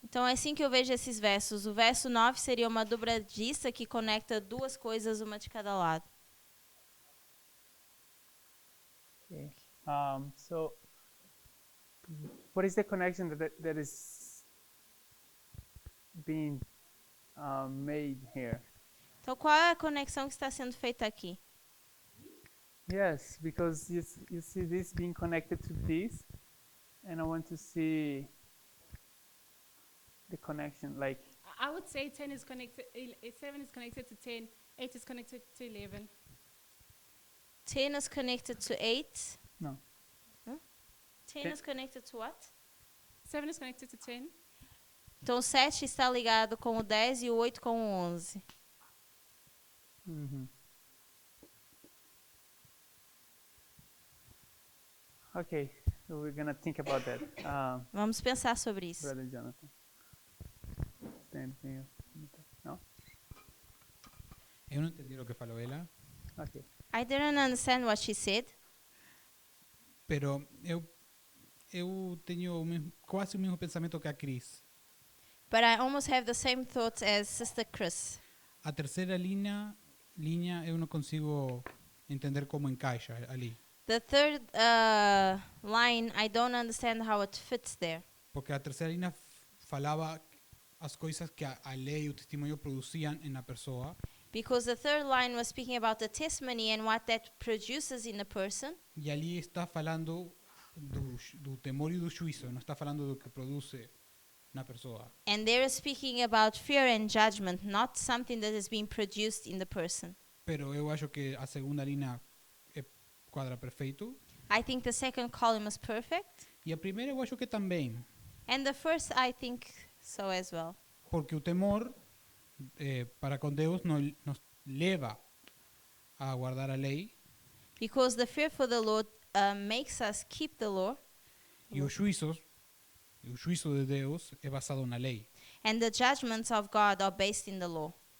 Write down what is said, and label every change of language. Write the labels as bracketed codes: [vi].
[pt] Então é assim que eu vejo esses versos. O verso 9 seria uma dobradiça que conecta duas coisas, uma de cada lado. [en] Okay. So, what is the connection that is being made here? [pt] Então qual é a conexão que está sendo feita aqui? [en] Yes, because you see this being connected to this, and I want to see the connection, like. I would say 10 is connected, 7 is connected to 10, 8 is connected to 11. 10 is connected to 8. No. 10 is connected to what? 7 is connected to 10. [pt] Então o 7 está ligado com o 10 e o 8 com o 11. Mm-hmm. [en] Okay, so we're gonna think about that. [pt] Vamos pensar sobre isso. [en] Brother Jonathan. Is there anything else? No? [pt] Eu não entendi o que falou ela, [en] Okay. I didn't understand what she said, [pt] pero eu tenho quase o mesmo pensamento que a Cris. [en] but I almost have the same thoughts as Sister Chris. [pt] A terceira linha eu não consigo entender como encaixa ali. [en] The third line, I don't understand how it fits there. [pt] Porque a terceira linha falava as coisas que a lei e o testemunho produziam na pessoa, [en] Because the third line was speaking about the testimony and what that produces in a person. [pt] e ali está falando do temor e do juízo, não está falando do que produz na pessoa. [en] And they're speaking about fear and judgment, not something that is being produced in the person. [pt] Pero eu acho que a segunda linha quadra perfeito. [en] I think the second column is perfect. [pt] E a primeira eu acho que também, [en] And the first, I think so as well. [pt] porque o temor para com Deus nos leva a guardar a lei, [en] Because the fear for the Lord makes us keep the law. [pt] e o juízo de Deus é basado na lei. [en] And the judgments of God are based in the law.